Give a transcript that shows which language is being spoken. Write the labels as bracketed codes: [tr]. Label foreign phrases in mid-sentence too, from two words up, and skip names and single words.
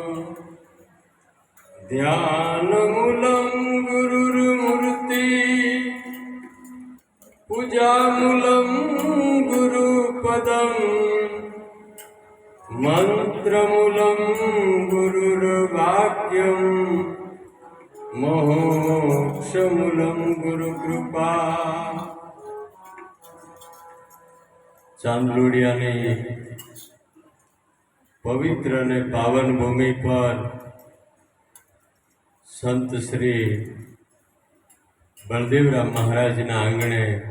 [sa] ध्यानमूलं गुरुर्मूर्ति, पूजामूलं गुरुपदं, मंत्रमूलं गुरुर्वाक्यं, मोक्षमूलं गुरुकृपा. [gu] ચાંદલોડિયાની પવિત્ર અને પાવન ભૂમિ પર સંત શ્રી બળદેવરામ મહારાજના આંગણે